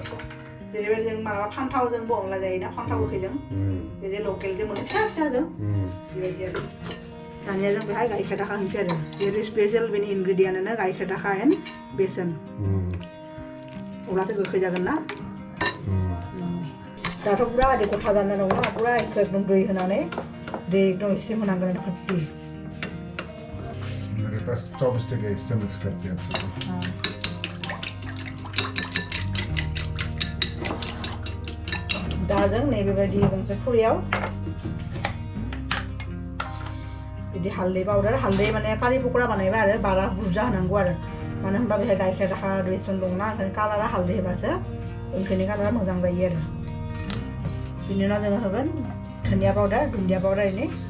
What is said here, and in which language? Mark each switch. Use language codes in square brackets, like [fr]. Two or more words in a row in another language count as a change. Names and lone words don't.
[brx] जेरैबायदि जों माबा फान्थावजोंबो अनला जायोना फान्थाव गोखैजों बे जे लकेलजों मोनो फिसा फिसाजों बेबायदि आरो दानिया जों बेहाय गाइखेर दाखा होनसै आरो बेयो स्पेसियेल बेनि इनग्रेडियेन्टआनो गाइखेर दाखा एन्ड बेसन अब्लासो गोखै जागोन ना दाथ' पुरा ओरै गथा जाना दंना पुरा एकदम दै होनानै दै एकदम एसे होनांगोन आरो फुट्टी [hi] मेरे पास चॉपस्टिक है इससे मिक्स करते हैं अच्छे से [brx] दा जों नैबेबायदि गंसे खुरैयाव बिदि हालदै पाउडार हालदै माने कारि पकरा बानायबा आरो बारा बुरजा होनांगौ आरो मानो होनबा बेहाय गाइखेर दाखा बेसन दंना ओंखायनो कालारा हालदै होबासो ओंख्रिनि कालारा मोजां जायो आरो बिनि उनाव जोङो होगोन धनिया पाउडार दुन्दिया पाउडार एनै